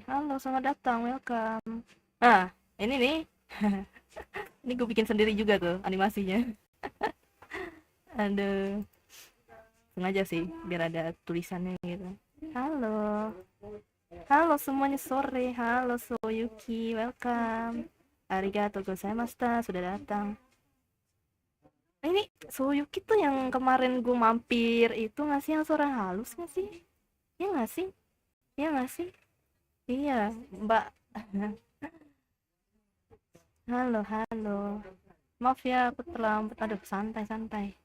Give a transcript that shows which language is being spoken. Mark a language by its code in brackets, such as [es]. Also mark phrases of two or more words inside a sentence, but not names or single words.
[id] Halo, selamat datang. Welcome. Nah, ini nih. Ini gue bikin sendiri juga tuh animasinya. Aduh, sengaja sih biar ada tulisannya gitu. Halo. Halo semuanya sore. Halo Soyuki, welcome. [ja] ありがとうございました [id] sudah datang. Ini Soyuki tuh yang kemarin gue mampir itu nggak sih yang suara halus nggak sih? Ya nggak sih? Ya nggak sih? Iya, Mbak. Halo, halo. Maaf ya aku terlambat. Aduh, santai.